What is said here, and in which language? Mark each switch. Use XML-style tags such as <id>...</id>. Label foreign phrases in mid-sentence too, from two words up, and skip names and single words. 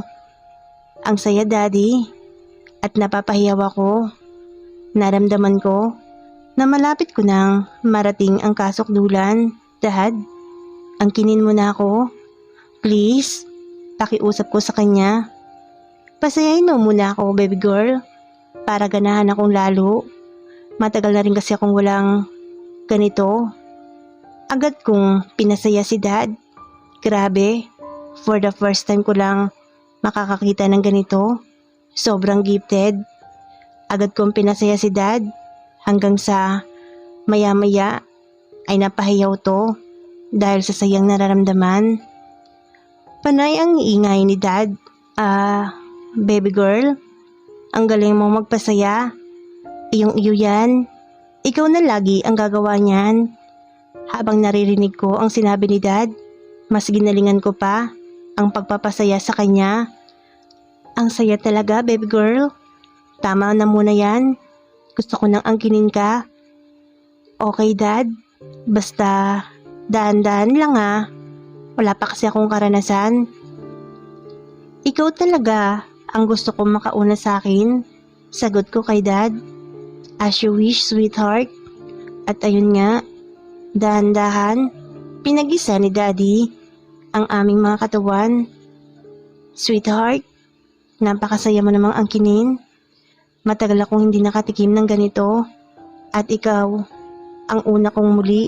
<tl>Ang saya, Daddy, at napapahiyaw ako. Naramdaman ko na malapit ko nang marating ang kasukdulan. Dad, angkinin mo na ako. Please, pakiusap ko sa kanya. Pasayahin mo muna ako,</tl> <en>baby girl,</en> <tl>para ganahan akong lalo. Matagal na rin kasi akong walang ganito. Agad kong pinasaya si Dad. Grabe,</tl> <en>for the first time</en> <tl>ko lang makakakita ng ganito. Sobrang gifted. Agad kong pinasaya si Dad hanggang sa maya-maya ay napahiyaw to dahil sa sayang nararamdaman. Panay ang ingay ni Dad.</tl> <en>Baby girl,</en> <tl>ang galing mo magpasaya. Iyong-iyo yan. Ikaw na lagi ang gagawa niyan. Habang naririnig ko ang sinabi ni Dad, mas ginalingan ko pa ang pagpapasaya sa kanya. Ang saya talaga,</tl> <en>baby girl.</en> <tl>Tama na muna yan. Gusto ko nang angkinin ka.</tl> <en>Okay, Dad.</en> <tl>Basta dahan-dahan lang Wala pa kasi akong karanasan. Ikaw talaga ang gusto kong makauna sa akin. Sagot ko kay Dad.</tl> <en>As you wish, sweetheart.</en> <tl>At ayun nga, dahan-dahan, pinag-isa ni Daddy ang aming mga katawan. Sweetheart, napakasaya mo namang angkinin. Matagal akong hindi nakatikim ng ganito. At ikaw, ang una kong muli.</tl>